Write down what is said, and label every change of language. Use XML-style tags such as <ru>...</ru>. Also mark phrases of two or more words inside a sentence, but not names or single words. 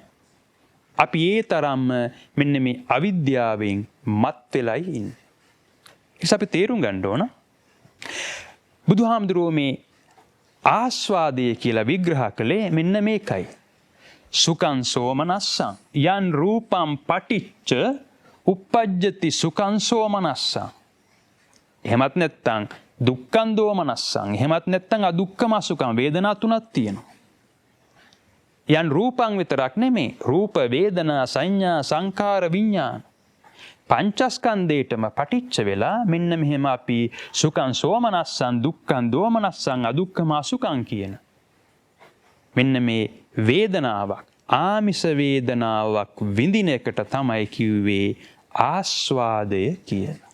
<si>අපි ඒ තරම්ම මෙන්න මේ අවිද්‍යාවෙන් මත් වෙලයි ඉන්නේ. ඒක අපි තේරුම් ගන්න ඕන. බුදුහාමුදුරුවෝ මේ ආස්වාදය කියලා විග්‍රහ කළේ මෙන්න මේකයි.</si> <pi>සුඛං සෝමනස්සං යන් රූපං පටිච්ච uppajjati සුඛං සෝමනස්සං.</pi> <si>එහෙමත් නැත්නම්</si> <pi>දුක්ඛං දෝමනස්සං.</pi> <si>එහෙමත් නැත්නම්</si> <pi>අදුක්ඛම සුඛං.</pi> <si>වේදනා තුනක් තියෙනවා.</si> <pi>යන් රූපං</pi> <si>විතරක් නෙමේ. රූප, වේදනා, සංඥා, සංකාර, විඥාන පංචස්කන්ධේටම පටිච්ච වෙලා මෙන්න මෙහෙම අපි</si> <pi>සුඛං සෝමනස්සං, දුක්ඛං දෝමනස්සං, අදුක්ඛම සුඛං</pi> <si>කියන මෙන්න මේ වේදනාවක්, ආමිෂ වේදනාවක් විඳින එකට තමයි කිව්වේ ආස්වාදය කියලා.</si>